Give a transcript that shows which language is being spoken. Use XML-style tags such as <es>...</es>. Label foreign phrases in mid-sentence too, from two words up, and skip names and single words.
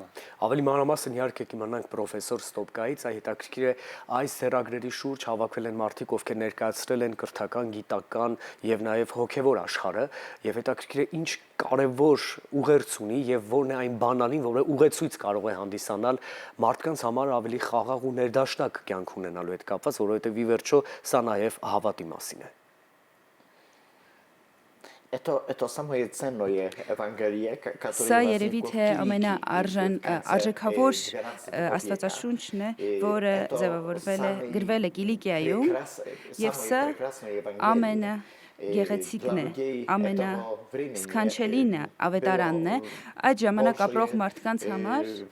<hy>Ավելի մանրամասն իհարկե կիմանանք պրոֆեսոր Ստոպկայից, այ հետաքրքիր է այս ձեռագրերի շուրջ հավաքվել են մարդիկ, ովքեր ներկայացրել են կրթական, գիտական եւ նաեւ հոգեվոր աշխարհը, եւ հետաքրքիր է ինչ կարևոր ուղերձ ունի եւ որն է այն բանալին, որը ուղեցույց կարող է հանդիսանալ մարդկանց համար ավելի խաղաղ ու ներդաշնակ կյանք ունենալու հետ կապված, որովհետեւ ի վերջո սա նաեւ հավատի մասին է։</hy> <ru>Это самое ценное Евангелие, которое</ru> <hy>Սա երևի թե ամենաարժեքավոր աստվածաշունչն է, որը ձևավորվել է, գրվել է Կիլիկիայում, եւ սա ամենագեղեցիկն է, ամենասքանչելին ավետարանն է, այդ ժամանակ ապրող մարդկանց համար</hy>